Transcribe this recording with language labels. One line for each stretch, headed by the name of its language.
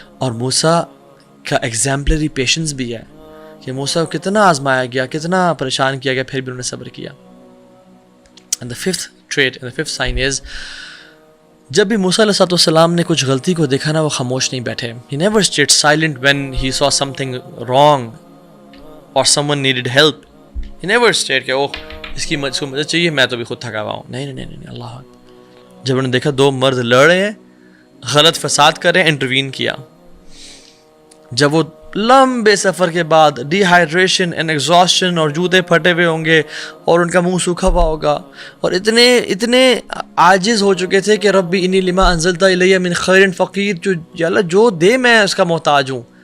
Urdu: اور موسیٰ کا
English: exemplary patience
Urdu: بھی ہے کہ موسیٰ کو کتنا آزمایا گیا، کتنا پریشان کیا گیا، پھر بھی انہوں نے صبر کیا.
English: And the fifth trait and the fifth sign is
Urdu: جب بھی موسیٰ علیہ السلام نے کچھ غلطی کو دیکھا نا وہ خاموش نہیں بیٹھے.
English: He never stayed silent when he saw something wrong or someone needed help. He never stayed
Urdu: کہ اوہ اس کی مدد چاہیے، میں تو بھی خود تھکا ہوا ہوں. نہیں اللہ. جب انہوں نے دیکھا دو مرد لڑ رہے ہیں، غلط فساد کر رہے ہیں، انٹروین کیا. جب وہ لمبے سفر کے بعد
English: dehydration and exhaustion
Urdu: اور جوتے پھٹے ہوئے ہوں گے اور ان کا منہ سوکھا ہوا ہوگا اور اتنے عاجز ہو چکے تھے کہ
Arabic: ربی انی لما انزلت الیہ من خیر فقیر،
Urdu: یا اللہ جو دے میں اس کا محتاج ہوں.